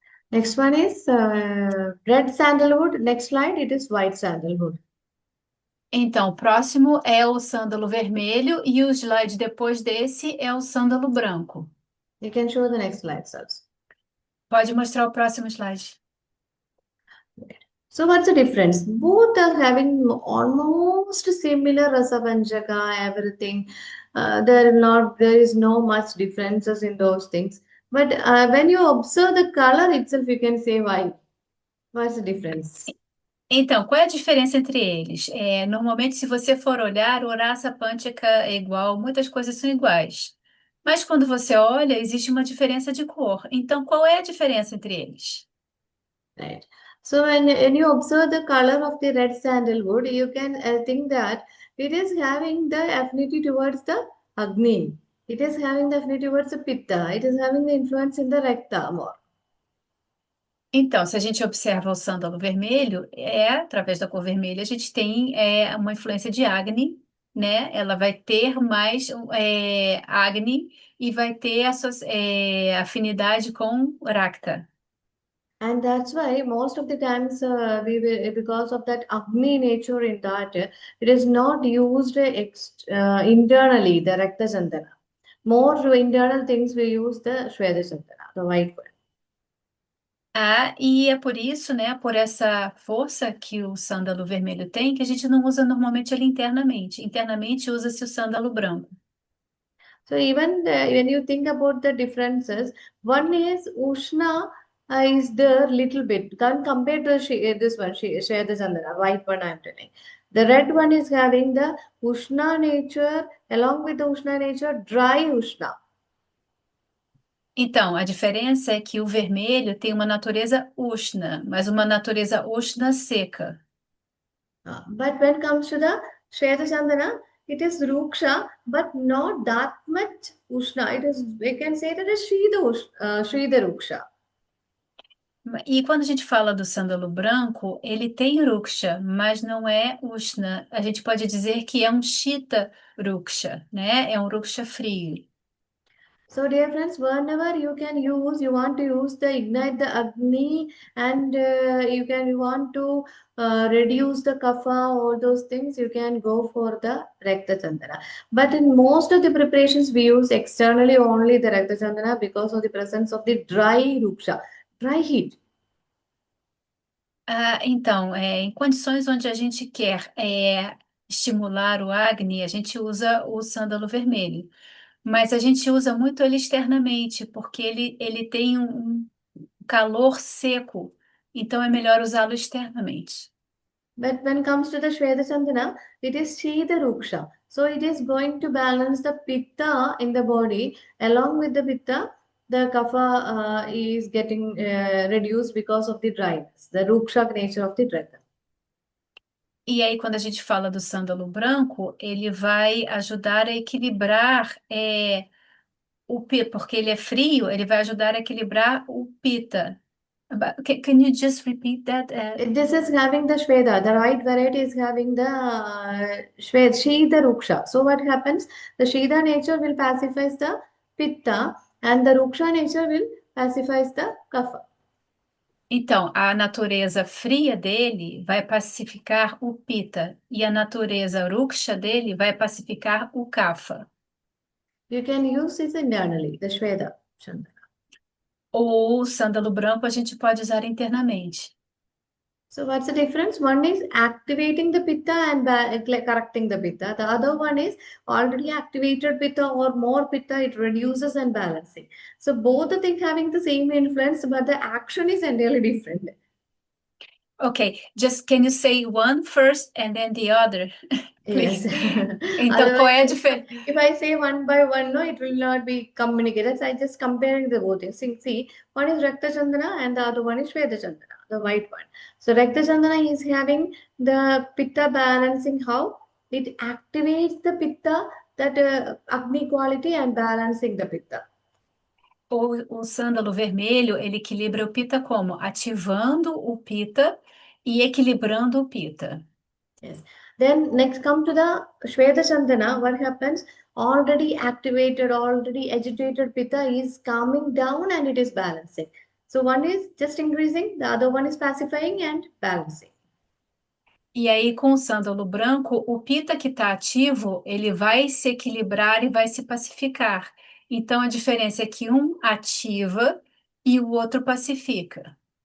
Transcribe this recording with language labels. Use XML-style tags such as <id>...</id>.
<en>Next one is red sandalwood. Next slide, it is white sandalwood.</en> <pt>Então, o próximo é o sândalo vermelho e o slide depois desse é o sândalo branco.</pt> <en>You can show the next slide, sirs.</en> <pt>Pode mostrar o próximo slide.</pt> <en>So what's the difference? Both are having almost similar rasavanjaka, everything. There is no much differences in those things. But when you observe the color itself, you can say why. What's the difference?</en> <pt>Então, qual é a diferença entre eles? Normalmente, se você for olhar, o Rasa Panchaka é igual, muitas coisas são iguais. Mas quando você olha, existe uma diferença de cor. Então, qual é a diferença entre eles?</pt> <en>Right. So when you observe the color of the red sandalwood, you can think that it is having the affinity towards the Agni. It is having the affinity towards the Pitta. It is having the influence in the Rakta more.</en> <pt>Então, se a gente observa o sândalo vermelho, através da cor vermelha, a gente tem uma influência de Agni, né? Ela vai ter mais Agni e vai ter afinidade com Rakta.</pt> <en>And that's why most of the times because of that Agni nature in that, it is not used internally, the Rakta Chandana. More internal things we use the Shweta Chandana, the white one.</en> <pt>E é por isso, né, por essa força que o sândalo vermelho tem, que a gente não usa normalmente ele internamente. Internamente usa-se o sândalo branco.</pt> <en>So even when you think about the differences, one is Ushna is there little bit. Can compare to this one, share this Chandana, white one I'm telling. The red one is having the Ushna nature, along with the Ushna nature, dry Ushna.</en> <pt>Então, a diferença é que o vermelho tem uma natureza Ushna, mas uma natureza Ushna seca.</pt> <en>But when it comes to the Shweta Chandana, it is Ruksha, but not that much Ushna. It is, we can say that it is Shridha Ruksha.</en> <pt>E quando a gente fala do sândalo branco, ele tem ruksha, mas não é ushna. A gente pode dizer que é um shita ruksha, né? É um ruksha frio.</pt> <en>So, dear friends, whenever you want to use the ignite the Agni, and you want to reduce the kapha, all those things, you can go for the Rakta Chandana. But in most of the preparations, we use externally only the Rakta Chandana because of the presence of the dry ruksha, dry heat.</en> <pt>Então, em condições onde a gente quer estimular o Agni, a gente usa o sândalo vermelho. Mas a gente usa muito ele externamente, porque ele tem um calor seco, então é melhor usá-lo externamente.</pt> <en>But when it comes to the Shweta Chandana, it is Shida Ruksha. So it is going to balance the Pitta in the body. Along with the Pitta, the Kapha is getting reduced because of the dryness, the Ruksha nature of the Draka.</en> <pt>E aí, quando a gente fala do sândalo branco, ele vai ajudar a equilibrar o pita, porque ele é frio, ele vai ajudar a equilibrar o pita.</pt> <en>Can you just repeat that? This is having the Shveda. The right variety is having the Shida Ruksha. So what happens? The Shida nature will pacify the Pitta, and the Ruksha nature will pacify the Kapha.</en> <pt>Então, a natureza fria dele vai pacificar o pita e a natureza ruksha dele vai pacificar o kapha.</pt> <en>You can use this internally, the Shveda Chandana.</en> <pt>Ou sândalo branco a gente pode usar internamente.</pt> <en>So what's the difference? One is activating the pitta and correcting the pitta. The other one is already activated pitta or more pitta, it reduces and balancing. So both the things having the same influence, but the action is entirely different. Ok, just can you say one first and then the other, Yes. please?</en> <pt>Então, qual é a</pt> <en>Otherwise,</en> <pt>diferença?</pt> <en>if I say one by one, no, it will not be communicated. So I just comparing the both things. See, one is Rakta Chandana and the other one is Shweta Chandana, the white one. So Rakta Chandana is having the Pitta balancing how it activates the Pitta, that Agni quality and balancing the Pitta.</en> <pt>O sândalo vermelho, ele equilibra o pita como? Ativando o pita e equilibrando o pita.</pt> <en>Yes. Then next come to the Shweta Chandana. What happens? Already activated, already agitated Pitta is calming down and it is balancing. So one is just increasing, the other one is pacifying and balancing.</en> <pt>E aí, com o sândalo branco, o pita que está ativo, ele vai se equilibrar e vai se pacificar. Então, a diferença é que um ativa e o outro pacifica.</pt>